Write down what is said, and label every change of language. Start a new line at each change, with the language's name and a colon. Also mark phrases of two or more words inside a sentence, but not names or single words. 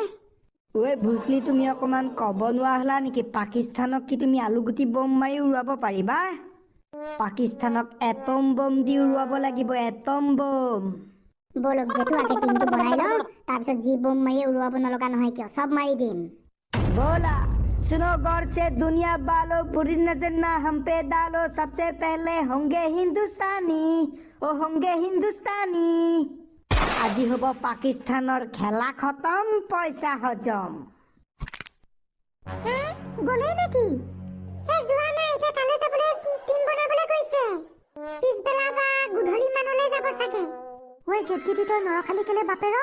Assamese: ঐ ভুচলি তুমি অকমান ক'ব নোৱাৰা হলা নেকি পাকিস্তানক কি তুমি আলুগুটি বোম মাৰি উৰুৱাব পাৰিবা? পাকিস্তানক এটম বোম দি উৰুৱাব লাগিব এটম বোম। বলক জেঠু আগে টিমটো বনাই লওঁ তাৰপিছত যি বোম মাৰি উৰুৱাব নলগা নহয় কিয় চব মাৰি দিম।
Hindi: बोला सुनो गौर से दुनिया वालों बुरी नजर ना हम पे डालो सबसे पहले होंगे हिंदुस्तानी ओ होंगे हिंदुस्तानी।
Assamese: আজি হব পাকিস্তানৰ
Hindi: खेल खत्म पैसा हज़म।
Assamese: গ'লেই নেকি? যোৱা নাই এতিয়া তালৈ যাবলৈ টিম বনাবলৈ গৈছে পিছবেলা বা গধূলি মানলৈ যাব চাগে। ঐ গেদগেদি তই নৰখালি কেলে বাপেৰক?